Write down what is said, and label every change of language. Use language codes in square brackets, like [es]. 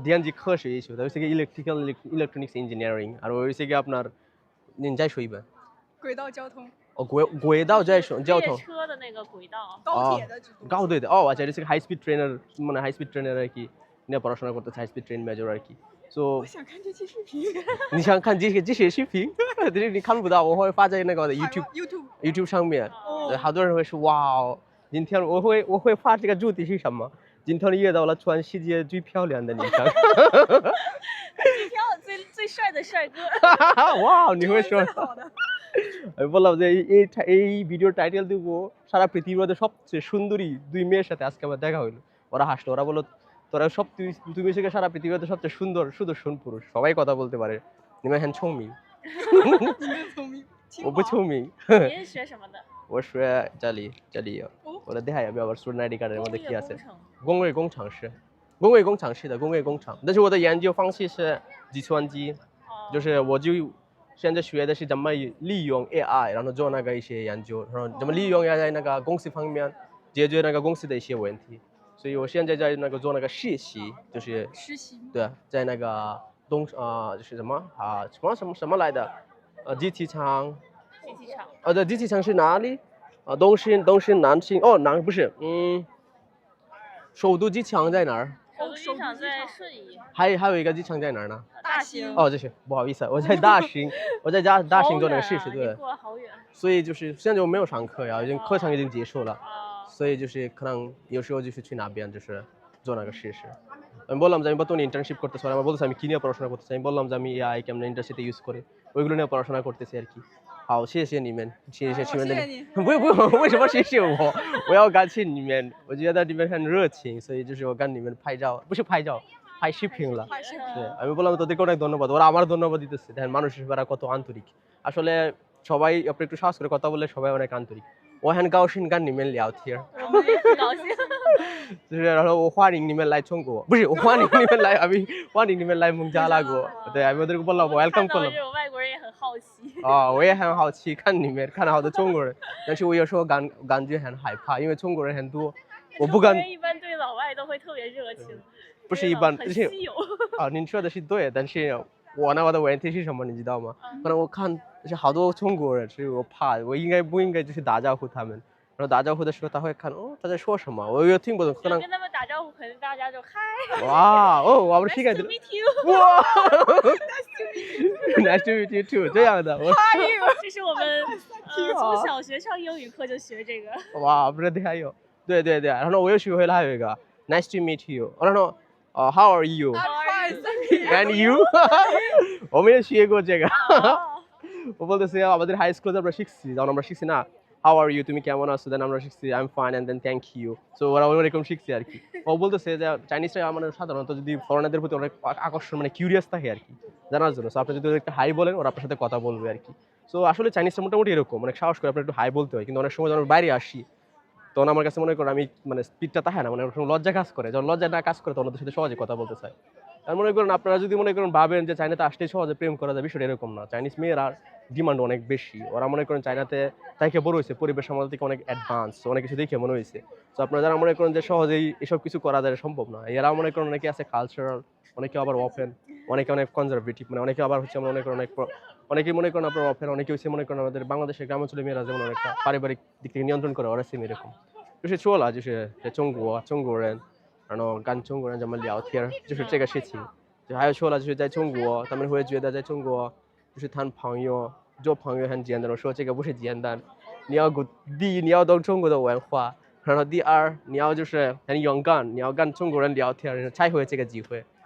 [zh] 电子科学与技术 [bn] হচ্ছে কি electronics engineering আর ওই হচ্ছে কি আপনার [zh] 您在说一遍轨道交通。轨道交通列车的那个轨道。高铁的制度。 [bn] 高铁的আচ্ছা এটা হচ্ছে হাই স্পিড ট্রেনের মানে হাই স্পিড ট্রেনের আর কি নিয়ে পড়াশোনা করতেছে হাই স্পিড ট্রেন মেজর আর কি [zh] 我想看这期视频。你想看这些视频你看不到我会发在那个 YouTube 上面好多人会说哇今天我会发这个主题是什么今天遇到了全世界最漂亮的女生最帅的帅哥哇你会说 [bn] আমি বললাম যে এই ভিডিওর টাইটেল দেব সারা পৃথিবীতে সবচেয়ে সুন্দরী দুই মেয়ের সাথে আজকে আমার দেখা হলো ওরা হাসলো ওরা বলল তোরা সব তুমি থেকে সারা পৃথিবীতে সবচেয়ে সুদর্শন পুরুষ সবাই কথা বলতে পারে [zh] 你们很聪明我不聪明你是学什么的我学这里我的 [bn] দেখাই আমি আবার স্টুডেন্ট আইডি কার্ডের মধ্যে কি আছে [zh] 工业工程师的工业工厂但是我的研究方式是计算机就是我就现在学的是怎么利用 AI 然后做那个一些研究然后怎么利用 AI 在那个公司方面解决那个公司的一些问题所以我现在在那个做那个实习就是实习对在那个就是什么什么来的？机器厂，机器场。对，机器厂是哪里？东兴南京哦，不是，首都机场在哪儿？首都机场在顺义。还有一个机场在哪儿呢？大兴。哦，这是不好意思，我在大兴，我在大兴做那个试试，对。过好远。所以就是现在就没有上课呀，课程已经结束了，所以就是可能有时候就是去那边就是做那个试试。 [bn] আমি বললাম যে আমি বর্তমানে ইন্টার্নশিপ করতেছি আমার বলতেছে আমি কি নিয়ে পড়াশোনা করতেছি আমি বললাম যে আমি এআই কেমন ইন্ডাস্ট্রিতে ইউজ করে ওইগুলো নিয়ে পড়াশোনা করতেছি আর কি。 [zh] 好，谢谢你们，谢谢你。不用，为什么谢谢我？我要感谢你们，我觉得你们很热情，所以就是我跟你们拍照，不是拍照，拍视频了。 [bn] 对，আমি বললাম তোদেরকে অনেক ধন্যবাদ, ওরা আমার ধন্যবাদ দিতেছে, দেখেন মানুষ হিসেবে কত আন্তরিক। আসলে সবাই আপনি একটু সাহস করে কথা বললে সবাই অনেক আন্তরিক。 [zh] 我很高兴跟你们聊天。我们也很高兴。就是然后我欢迎你们来中国，不是我欢迎你们来欢迎你们来孟加拉国。 [bn] 对，আমি ওদেরকে বললাম welcome করলাম。 [zh] 这种外国人也很好奇。我也很好奇看你们看到好多中国人，但是我有时候感觉很害怕，因为中国人很多，我不敢。一般对老外都会特别热情。不是一般，很稀有。您说的是对，但是我的问题是什么，你知道吗？可能我看就是好多中国人，所以我怕，我不应该就是打招呼他们，然后打招呼的时候他会看他在说什么，我又听不懂，可能跟他们打招呼，可能大家就嗨。哇哦，我们是一个 [en] Nice to meet you。 [zh] 哇 ， [en] Nice to meet you too， [zh] 这样的。这是我们从小学上英语课就学这个。哇，不是还有，对，然后我又学会了还有一个 [en] Nice to meet you， [zh] 然后 [en] How are you？ And you？ [zh] 我们也学过这个。 [bn] 我বলতেছি আমাদের হাই স্কুলে আমরা শিখছি, যখন আমরা শিখছি না [en] How are you, [bn] তুমি কেমন আছো, দেন আমরা শিখছি [en] I'm fine and then thank you, [bn] so ওরা ওরকম শিখছি আর কি। ও বলতেছে যে চাইনিজরা মানে সাধারণত যদি ফরেনারদের প্রতি অনেক আকর্ষণ মানে কিউরিয়াস থাকে আর কি জানার জন্য, সো আপনি যদি একটা হাই বলেন ওরা আপনার সাথে কথা বলবে আর কি। সো আসলে চাইনিজরা মোটামুটি এরকম অনেক সাহস করে আপনার একটু হাই বলতে হয়, কিন্তু অনেক সময় যখন বাইরে আসি তখন আমার কাছে মনে করেন আমি মানে স্পিডটা থাকে না, মানে লজ্জা কাজ করে, যখন লজ্জা না কাজ করে তখন ওদের সাথে সহজে কথা বলতে চাই। আর মনে করেন আপনারা যদি মনে করেন ভাবেন যে চাইনাতে আসলেই সহজে প্রেম করা যায়, বিষয়টা এরকম না। চাইনিজ মেয়েরা ডিমান্ড অনেক বেশি, ওরা মনে করেন চাইনাতে তাইকে বড় হয়েছে, পরিবেশ আমাদের থেকে অনেক অ্যাডভান্স, অনেক কিছু দেখে মনে হয়েছে। তো আপনারা যারা মনে করেন যে সহজেই এসব কিছু করা যায় সম্ভব না, এরা মনে করেন অনেকে আছে কালচারাল, অনেকে আবার ওপেন, অনেকে অনেক কনজারভেটিভ, মানে অনেকে আবার হচ্ছে আমরা মনে করেন অনেকেই মনে করেন আপনার ওপেন, অনেকে হচ্ছে মনে করেন আমাদের বাংলাদেশের গ্রামাঞ্চলের মেয়েরা যেমন অনেকটা পারিবারিক দিক থেকে নিয়ন্ত্রণ করে, ওরা সেম এরকম। [zh] 就是说了，就是在中国人，然后跟中国人怎么聊天，就是这个事情。就还有说了，就是在中国，他们会觉得在中国就是谈朋友、做朋友很简单。我说这个不是简单，第一你要懂中国的文化，然后第二你要就是很勇敢，你要跟中国人聊天才会有这个机会。